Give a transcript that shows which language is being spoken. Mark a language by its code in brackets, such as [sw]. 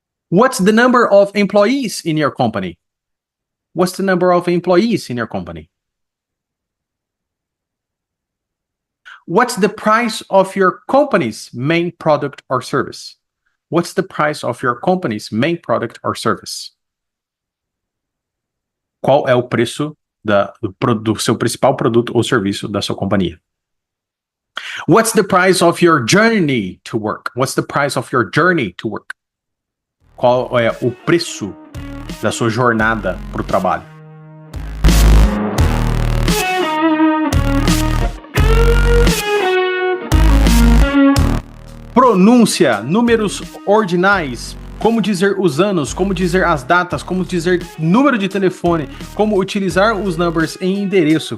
[en] What's the number of employees in your company? What's the number of employees in your company? What's the price of your company's main product or service? What's the price of your company's main product or service? [pt] Qual é o preço do seu principal produto ou serviço da sua companhia? [en] What's the price of your journey to work? What's the price of your journey to work? [pt] Qual é o preço da sua jornada para o trabalho? Pronúncia, números ordinais, como dizer os anos, como dizer as datas, como dizer número de telefone, como utilizar os numbers em endereço.